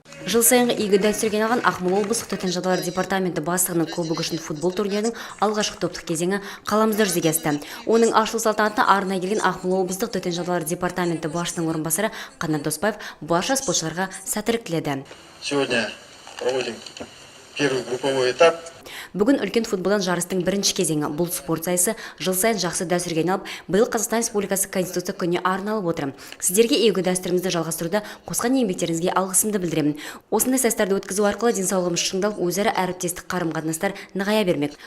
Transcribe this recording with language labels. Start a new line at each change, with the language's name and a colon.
Kazakh: Жыл сайынғы игі дәстүрге айналған Ақмола облыстық төтенше жағдайлар департаменті бастығының кубогы үшін футбол турнирінің алғашқы топтық кезеңі қаламызда жүзеге асты. Оның ашылу салтанатына арнайы келген Ақмола облыстық төтенше жағдайлар департаменті басшысының орынбасары Қанат Доспаев барша спортшыларға сәттілік тіледі.
Russian: Сегодня проводим первый групповой этап.
Kazakh: Бүгін үлкен футболдан жарыстың бірінші кезеңі. Бұл спорт сайысы жыл сайын жақсы дәстүрге айналып, биыл Қазақстан Республикасы Конституция күніне арналып отыр. Сіздерге игі дәстүрімізді жалғастыруда қосқан еңбектеріңізге алғысымды білдіремін. Осындай сайыстарды өткізу арқылы денсаулығымыз шыңдалып, өзара әріптестік қарым-қатынастар нығая бермек.